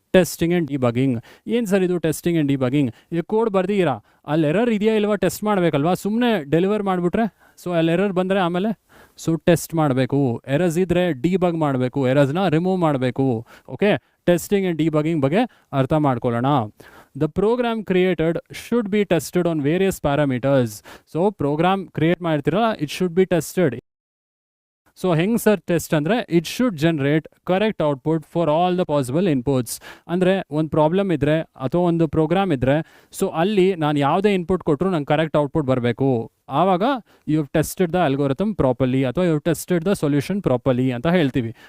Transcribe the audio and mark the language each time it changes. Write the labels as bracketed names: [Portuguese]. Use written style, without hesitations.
[Kannada] Testing and debugging. ಏನು sir ಇದು testing and debugging? ಈಗ ಕೋಡ್ ಬರ್ದಿರಾ, ಅಲ್ಲಿ ಎರರ್ ಇದೆಯಾ ಇಲ್ವಾ ಟೆಸ್ಟ್ ಮಾಡಬೇಕಲ್ವಾ? ಸುಮ್ಮನೆ ಡೆಲಿವರ್ ಮಾಡಿಬಿಟ್ರೆ ಸೊ ಅಲ್ಲಿ ಎರರ್ ಬಂದರೆ ಆಮೇಲೆ ಸೊ ಟೆಸ್ಟ್ ಮಾಡಬೇಕು. ಎರರ್ಸ್ ಇದ್ದರೆ ಡಿಬಗ್ ಮಾಡಬೇಕು, ಎರರ್ಸ್ನ ರಿಮೂವ್ ಮಾಡಬೇಕು. ಓಕೆ, ಟೆಸ್ಟಿಂಗ್ ಆ್ಯಂಡ್ ಡಿಬಗಿಂಗ್ ಬಗ್ಗೆ ಅರ್ಥ ಮಾಡ್ಕೊಳ್ಳೋಣ. [English] The program created should be tested on various parameters. So program create [Kannada] ಮಾಡ್ತಿರಲ್ಲ, [English] it should be tested. [Kannada] So ಹೆಂಗೆ ಸರ್ ಟೆಸ್ಟ್ ಅಂದರೆ [English] It should generate correct output for all the possible inputs. [Kannada] ಅಂದರೆ ಒಂದು problem ಇದ್ದರೆ ಅಥವಾ ಒಂದು ಪ್ರೋಗ್ರಾಮ್ ಇದ್ದರೆ so ಅಲ್ಲಿ ನಾನು ಯಾವುದೇ ಇನ್ಪುಟ್ ಕೊಟ್ಟರು ನಂಗೆ ಕರೆಕ್ಟ್ ಔಟ್ಪುಟ್ ಬರಬೇಕು. ಆವಾಗ you have tested the algorithm properly ಅಥವಾ you have tested the solution properly ಅಂತ ಹೇಳ್ತೀವಿ.